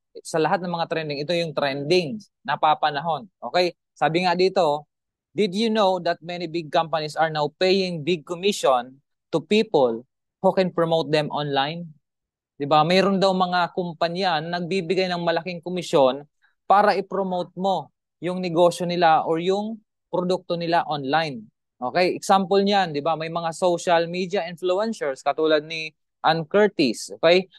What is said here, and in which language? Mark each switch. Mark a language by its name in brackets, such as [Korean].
[Filipino] Sa lahat ng mga trending, ito yung trending na papanahon. Okay? Sabi nga dito, [English] did you know that many big companies are now paying big commission to people who can promote them online? [Filipino] 'Di ba? Mayroon daw mga kumpanya na nagbibigay ng malaking komisyon para i-promote mo yung negosyo nila or yung produkto nila online. Okay? Example niyan, 'di ba? May mga social media influencers katulad ni Ann Curtis, okay?